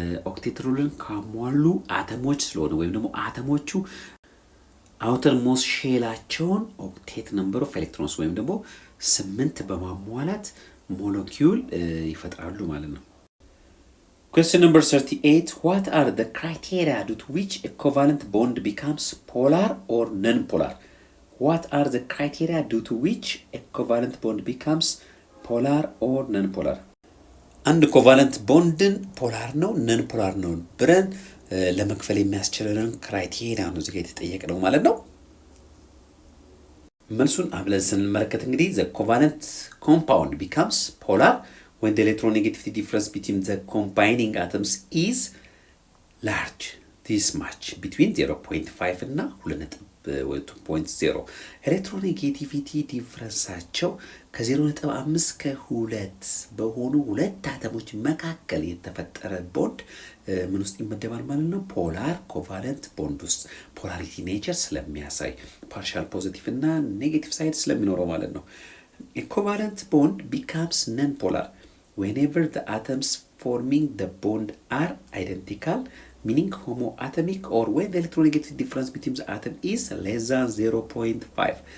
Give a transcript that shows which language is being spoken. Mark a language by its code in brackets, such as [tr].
[am] ኦክቴት ሩልን ካሟሉ አተሞች ስለሆነ ወይም ደግሞ አተሞቹ አውተር ሞስት ሼላቸውን ኦክቴት ነምበር ኦፍ ኤሌክትሮንስ ወይም ደግሞ 8 በማሟላት ሞለኪውል ይፈጥራሉ ማለት ነው። [en] Question number 38. What are the criteria due to which a covalent bond becomes polar or non-polar? What are the criteria due to which a covalent bond becomes polar or non-polar? [am] አንድ ኮቫለንት ቦንድን ፖላር ነው ነን ፖላር ነው ብለን ለመክፈል የሚያስችለንን ክራይቴሪያ ነው እዚህ ጋር የተጠየቀው ማለት ነው። መልሱን አብለን ስንመለከት እንግዲህ [en] the covalent compound becomes polar when the electronegativity difference between the combining atoms is large, this much between 0.5 [am] እና 2.0 ኤሌክትሮኔጌቲቪቲ ዲፍረንሳቸው ከ0.5 እስከ 2 በሆኑ ሁለት አተሞች መካከል የተፈጠረ ቦንድ ምን ውስጥ ይመደባል ማለት ነው? ፖላር ኮቫለንት ቦንድ ውስጥ ፖላሪቲ ኔቸር ስለሚያሳይ ፓርሻል ፖዚቲቭ እና ኔጌቲቭ ሳይድ ስለሚኖረው ማለት ነው። [en] A covalent bond becomes non-polar whenever the atoms forming the bond are identical, meaning homoatomic, or when the electronegativity difference between the atom is less than 0.5.